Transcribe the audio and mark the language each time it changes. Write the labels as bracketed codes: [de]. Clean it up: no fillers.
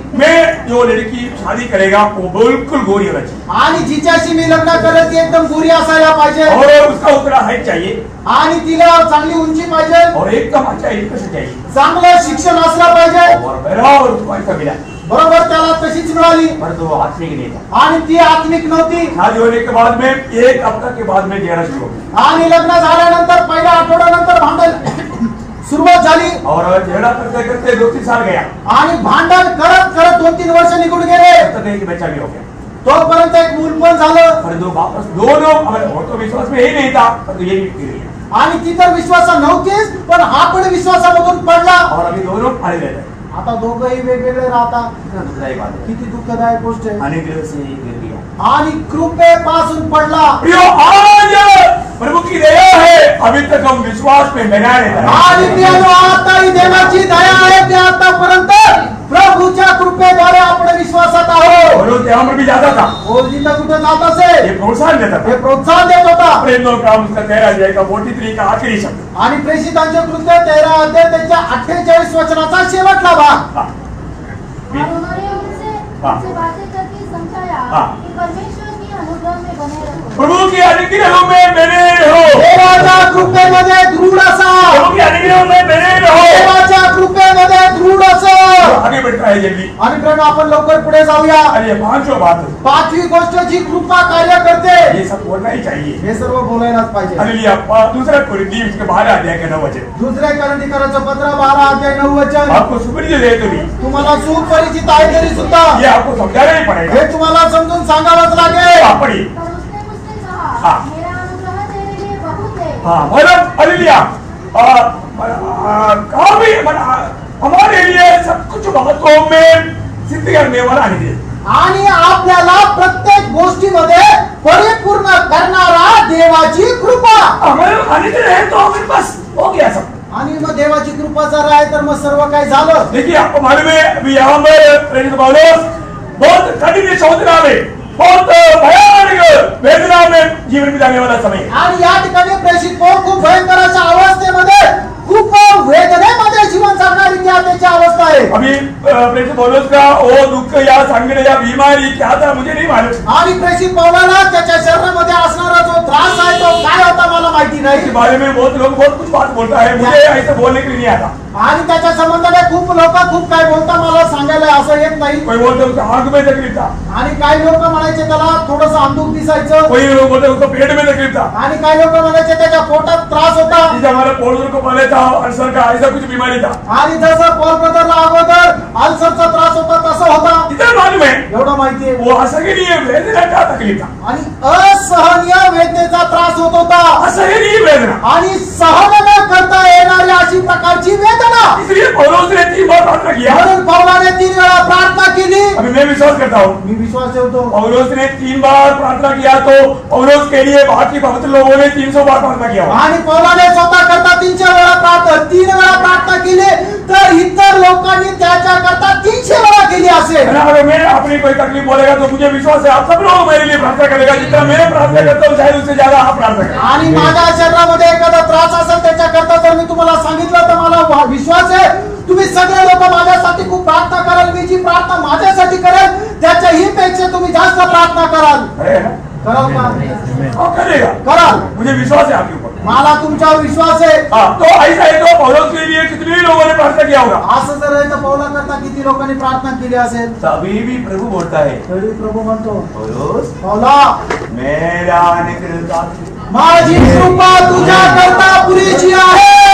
[mr] मैं जो लड़की शादी करेगा वो बिल्कुल गोरी होना चाहिए, आणि जिच्याशी मी लग्न करेल ती एकदम गोरी असायला पाहिजे, [hi] और उसका उतना हाइट चाहिए, [mr] आणि तिला चांगली उंची पाहिजे, [hi] और एकदम अच्छा एजुकेशन चाहिए, [mr] चांगलं शिक्षण असलं पाहिजे. [hi] और बराबर उसको ऐसा मिला. [mr] बरोबर त्याला तशीच मिळाली. [hi] परंतु वो आत्मिक नहीं था. [mr] आणि ती आत्मिक नव्हती. [hi] शादी होने के बाद में एक हफ्ता के बाद में झगड़ा शुरू हो गया, [mr] आणि लग्न झाल्यानंतर पहिल्या आठवड्यानंतर भांडण सुरुवात झाली. [hi] और झगड़ा करते करते 2-3 साल गया, [mr] आणि भांडण करत करत 2-3 वर्ष निघून गेले. [hi] तब तक एक बच्चा भी हो गया. [mr] तोपर्यंत एक मूल पण झालं. [hi] परंतु वापस दोनों वो तो विश्वास में ही नहीं था, परंतु ये गिर गया. [mr] आणि ती तर विश्वासा नव्हतीच, पण हा पण विश्वासामधून पडला. [hi] और अभी दोनों पड़े रहते हैं. [mr] आता दोघंही वेगवेगळे राहतात. [hi] दुःखदायक बात है. [mr] किती दुःखदायक गोष्ट आहे. [hi] अनुग्रह से गिर गया. [mr] आणि कृपेपासून पडला. [hi] प्रियो, आज प्रभु की दया है, अभी तक हम विश्वास पे बना रहते हैं. [mr] आणि प्रियानो, आता ही देवाची दया आहे की आतापर्यंत प्रभूच्या कृपेद्वारे आपण विश्वासात आहोत. [hi] और तेव्हा पर भी जाता था. वो जिंदा [mr] कुठे जात असेल, [hi] ये प्रोत्साहन देता था. [mr] हे प्रोत्साहन देत होता. [hi] प्रेरणों का उसका 13 अध्याय का 43 का आखिरी शब्द. [mr] आणि प्रेषितांचे कृत्य 13 अध्याय त्याच्या 48 वचनाचा शेवटला भाग. [hi] और उन्होंने उनसे बातें करके समझाया कि परमेश्वर की अनुग्रह में बने रहो. प्रभु की अनुग्रह में बने रहो. [mr] देवाच्या कृपेमध्ये दृढ असा. [hi] प्रभु की अनुग्रह में बने रहो. [mr] देवाच्या कृपेमध्ये दृढ असा. [hi] आगे बढ़ता है जल्दी. [mr] आणि प्रेम, आपण लवकर पुढे जाऊया. [hi] अरे पांचवी बात, [mr] पाचवी गोष्ट जी कृपा कार्य करते, [hi] ये सब बोलना ही चाहिए. [mr] हे सर्व बोलायलाच पाहिजे. हालेलुया. [hi] दूसरा कुरिन्थी उसके 12 अध्याय का 9 वचन. [mr] दुसऱ्या कोरिन्थीकरांचं पत्र 12 अध्याय 9 वचन. [hi] आपको सुपरिचित है तो भी [mr] तुम्हाला सुपरिचित आहे तरी सुद्धा [hi] ये आपको समझाना ही पड़ेगा. [mr] हे तुम्हाला समजून सांगावंच लागेल. [hi] आप पढ़िए. पर उसने मुझसे कहा, हाँ. मेरा अनुग्रह तेरे लिए बहुत है. हाँ, मतलब हालेलुया. काफी हमारे लिए सब कुछ बातों में सिद्ध करने वाला अनुग्रह. [mr] आणि आपल्याला प्रत्येक गोष्टीमध्ये परिपूर्ण करणारा देवाची कृपा. [hi] हमारे अनुग्रह है तो हमें बस हो गया सब. [mr] आणि मग देवाची कृपा जर आहे तर मग सर्व काही झालं. [hi] देखिए, आपको मालूम है अभी यहाँ पर प्रेरित पौलुस बहुत कठिन शोधना में, बहुत भयानक वेदना में जीवन बिताने वाला समय. [mr] आणि या ठिकाणी प्रेषित पौल खूप भयंकर अशा अवस्थेमध्ये, खूप वेदनेमध्ये जीवन जगणारी ती त्याची अवस्था आहे. [hi] अभी प्रेरित पौलुस का वो दुख या संकट या बीमारी क्या था मुझे नहीं मालूम. [mr] आणि प्रेषित पौलाला त्याच्या शरीरामध्ये असणारा जो त्रास आहे तो काय होता मला माहिती [hi] इसके [mr] नाही. [hi] बारे में बहुत लोग बहुत कुछ बात बोलता है, मुझे ऐसे बोलने के लिए नहीं आता. [mr] आणि त्याच्या संबंधाने खूप लोक खूप काय बोलता, मला सांगायला असं येत नाही. [hi] कोई बोलते उसका आंख में तकलीफ था, [mr] आणि काही लोक म्हणायचे त्याला थोडंसं अंधुक दिसायचं. [hi] कोई लोग बोलते उसको पेट में तकलीफ था. [mr] आणि काही लोक म्हणायचे त्याच्या पोटात त्रास होता. [hi] जैसे हमारे पौलुस को पहले था अल्सर का, ऐसा कुछ बीमारी था. [mr] आणि जसं पॉल ब्रदरला अगोदर अल्सरचा त्रास होता तसं होता. [hi] इतना मालूम है [mr] एवढं माहितीये. [hi] वो असहनीय वेदना का तकलीफ था. [mr] आणि असहनीय वेदनेचा त्रास होत होता. [hi] असहनीय वेदना. [mr] आणि सहन न करता येणारी अशी प्रकारची वेदना. [hi] इसलिए पौलुस ने 3 बार प्रार्थना किया. [mr] म्हणून पौलाने 3 वेळा प्रार्थना केली. [hi] अभी मैं विश्वास करता हूँ [mr] मी विश्वास ठेवतो. [hi] पौलुस ने 3 बार प्रार्थना किया तो पौलुस के लिए बाकी पवित्र लोगों ने 300 बार प्रार्थना किया. [mr] आणि पौलाने स्वतः करता 300 वेळा प्रार्थना, 3 वेळा प्रार्थना केली, तर इतर लोकांनी त्याच्या करता 300 वेळा केली असेल. [hi] अगर मैं अपनी कोई तकलीफ बोलेगा तो मुझे विश्वास है आप सब लोग मेरे लिए प्रार्थना करेगा. जितना मैं प्रार्थना करता हूँ शायद उससे ज्यादा आप प्रार्थना करें. [mr] आणि माझ्या शरीरामध्ये एखादा त्रास असेल त्याच्या करता जर मी तुम्हाला सांगितलं तर मला विश्वास आहे तुम्ही सगळे लोक माझ्यासाठी खूप प्रार्थना कराल. मी जी प्रार्थना माझ्यासाठी करेल त्याच्याही पेक्षा तुम्ही जास्त प्रार्थना कराल. कराल का? [hi] करेगा. [mr] कराल. [hi] मुझे विश्वास है आपके ऊपर. [mr] मला तुमच्यावर विश्वास आहे. [hi] तो ऐसा है तो पौलुस के लिए कितने लोगों ने प्रार्थना किया होगा. [mr] असं जर आहे तर पौला करता किती लोकांनी प्रार्थना केली असेल. [hi] तभी भी प्रभु बोलता है, [mr] तरी प्रभू म्हणतो [hi] पौलुस [mr] पौला, [hi] मेरा अनुग्रह [mr] माझी कृपा तुझ्या करता पुरेशी आहे.